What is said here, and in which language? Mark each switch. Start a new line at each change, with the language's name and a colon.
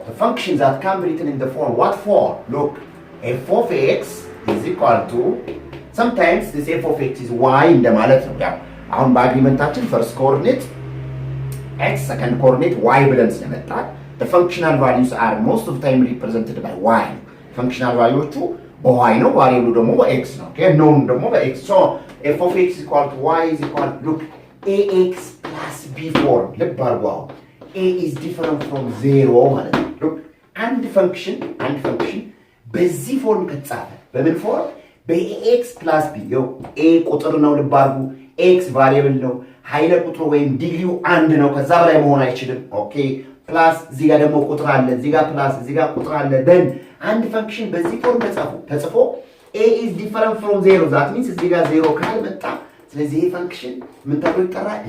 English: The functions that can be written in the form. What form? Look, f of x is equal to, sometimes this f of x is y in the ማለት ነው። ያው አሁን በአግሪመንታችን first coordinate x, second coordinate y ብለን ስለመጣን the functional values are most of the time represented by y.
Amharic: functional valueዎቹ በy ነው፣ variable ደግሞ በx ነው። okay? known ደግሞ በx.
English: so f of x is equal to y is equal to, look, ax plus b form.
Amharic: ልብ አድርጉ አሁን a is different from 0 ማለት ነው። look አንድ function በዚህ ፎርም ከተጻፈ በምን ፎርም? በax plus b ነው። a ቁጥር ነው፣ ልብ አድርጉ። x variable ነው፣ ኃይለ ቁጥሩ ወይም ዲግሪው አንድ ነው፣ ከዛ በላይ መሆን አይችልም። ኦኬ ፕላስ እዚህ ጋር ደግሞ ቁጥር አለ፣ እዚህ ጋር ፕላስ እዚህ ጋር ቁጥር አለ። then አንድ function በዚህ ፎርም ተጽፎ a is different from 0 that means እዚህ ጋር 0 ካልመጣ ስለዚህ ይሄ ፈንክሽን ምን ተብሎ ይጠራል?